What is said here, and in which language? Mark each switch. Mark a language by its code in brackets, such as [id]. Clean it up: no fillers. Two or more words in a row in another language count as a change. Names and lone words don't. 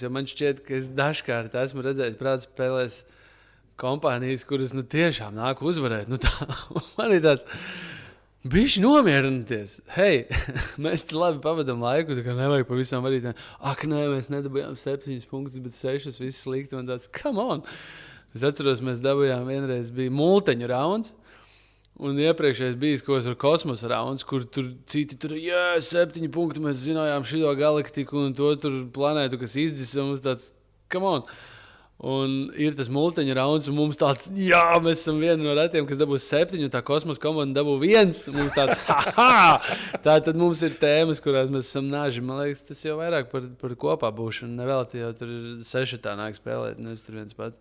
[lv] Jo man šķiet, ka es dažkārt esmu redzējis prāta spēlēs kompānijas, kuras tiešām nāk uzvarēt. Man ir tāds, bišķi nomierināties. Hei, mēs te labi pavadām laiku, tā kā nevajag pavisam varīt. Ak, nē, mēs nedabījām 7 punktus, bet 6 viss slikti. Man tāds, [en] come on! [lv] Es atceros, mēs dabījām vienreiz bija multeņu rauns. Un iepriekšējais bija kaut kāds kosmosa rauns, kur tur citi tur, 7 punkti, mēs zinājām šito galaktiku un to tur planētu, kas izdzisa. Mums tāds, [en] come on! [lv] Un ir tas multeņu rauns, un mums tāds, mēs esam vieni no retiem, kas dabūs 7, un tā kosmosa komanda dabū 1. Mums tāds, tā tad mums ir tēmas, kurās mēs esam naži. Man liekas, tas jau vairāk par kopā būšanu. Nevēlti jau tur 6 tā nāk spēlēt, nevis tur viens pats.